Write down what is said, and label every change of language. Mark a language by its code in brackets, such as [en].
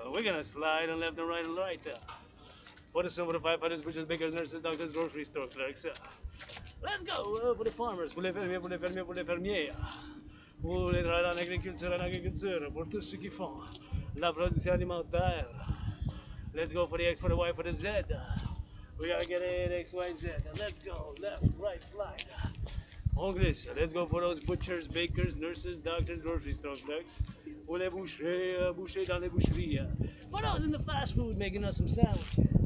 [en] We're gonna slide on left and right and right. For the silver, the firefighters, butchers, bakers, nurses, doctors, grocery store clerks. Let's go for the farmers, [fr] pour les fermiers, pour les fermiers, pour les fermiers. Pour les travailleurs en agriculture, pour tous ceux qui font la production alimentaire. [en] Let's go for the X, for the Y, for the Z. We gotta get it X, Y, Z. Let's go. Left, right, slide. [fr] On glisse. [en] Let's go for those butchers, bakers, nurses, doctors, grocery store clerks. [fr] Pour les bouchers, bouchers dans les boucheries. [en] For those in the fast food making us some sandwiches.